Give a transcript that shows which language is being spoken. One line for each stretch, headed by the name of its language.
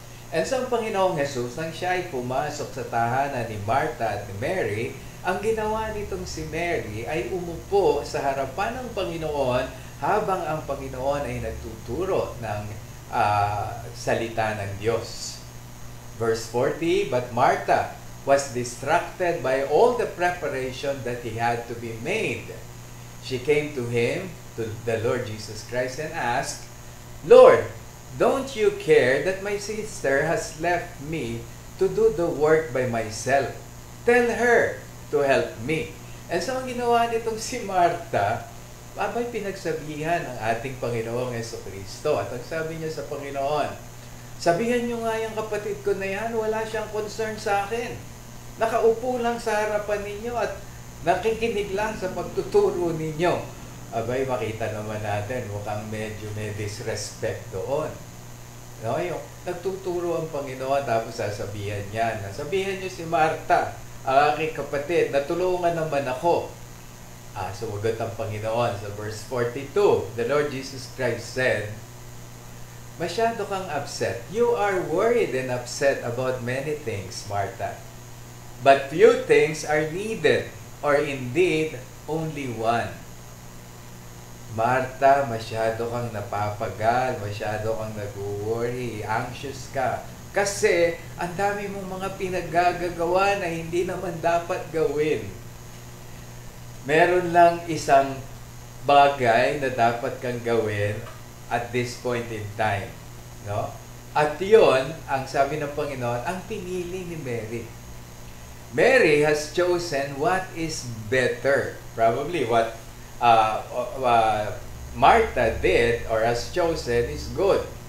Filipino: And so, ang Panginoong Jesus, nang siya ay pumasok sa tahanan ni Martha at ni Mary, ang ginawa nitong si Mary ay umupo sa harapan ng Panginoon habang ang Panginoon ay nagtuturo ng salita ng Diyos.
English: Verse 40, but Martha was distracted by all the preparation that he had to be made. She came to him, to the Lord Jesus Christ, and asked, Lord, don't you care that my sister has left me to do the work by myself? Tell her to help me.
Filipino: And so ang ginawa nitong si Martha, abay pinagsabihan ng ating Panginoong Jesucristo. At ang sabi niya sa Panginoon, sabihan niyo nga yung kapatid ko na yan, wala siyang concern sa akin. Nakaupo lang sa harapan ninyo at nakikinig lang sa pagtuturo ninyo. Abay, makita naman natin, mukhang medyo may disrespect doon. No, yung nagtuturo ang Panginoon, tapos sasabihan niya, sabihan niyo si Martha, ang aking kapatid, natulungan naman ako. Sumagot ang Panginoon sa verse 42.
English: The Lord Jesus Christ said,
Filipino: masyado kang
English: upset. You are worried and upset about many things, Martha. But few things are needed, or indeed, only one.
Filipino: Martha, masyado kang napapagal, masyado kang nag-worry, anxious ka. Kasi, ang dami mong mga pinaggagawa na hindi naman dapat gawin. Meron lang isang bagay na dapat kang gawin
English: at this point in time.
Filipino: No? At yun, ang sabi ng Panginoon, ang pinili ni Mary.
English: Mary has chosen what is better. Probably what Martha did or has chosen is good.